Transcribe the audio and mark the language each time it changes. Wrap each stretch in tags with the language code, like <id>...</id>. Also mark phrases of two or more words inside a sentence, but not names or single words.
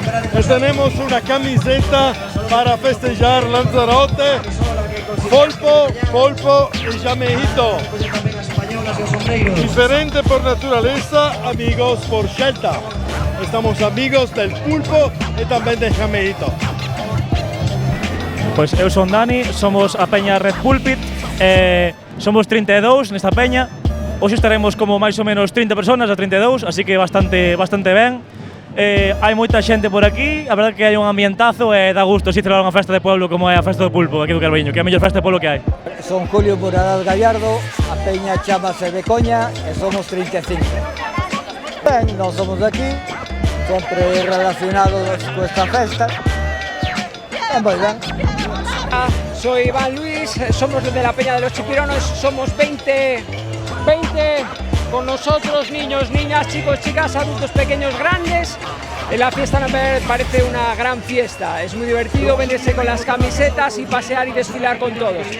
<es>Tenemos una camiseta para festejar Lanzarote, Folpo y Jameíto. Diferente por naturaleza, amigos por scelta. Estamos amigos del pulpo y también del Jameíto.</es> <gl>Pois eu son Dani, somos a peña Red Pulpit, somos 32 nesta peña. Hoxe estaremos como máis ou menos 30 personas a 32, así que bastante ben. Hai moita xente por aquí, a verdade que hai un ambientazo e dá gusto así celebrar unha festa de pueblo como é a festa do pulpo aquí do Carballiño, que é a mellor festa de pueblo que hai. Son Julio Muradas Gallardo, a peña chamase de Coña e somos 35. Ben, nós somos de aquí, sempre relacionados con esta festa. Moi ben.</gl> <es>Soy Iván Luis, somos de la Peña de los Chipironos, somos 20 con nosotros, niños, niñas, chicos, chicas, adultos, pequeños, grandes. La fiesta me parece una gran fiesta, es muy divertido venirse con las camisetas y pasear y desfilar con todos.</es>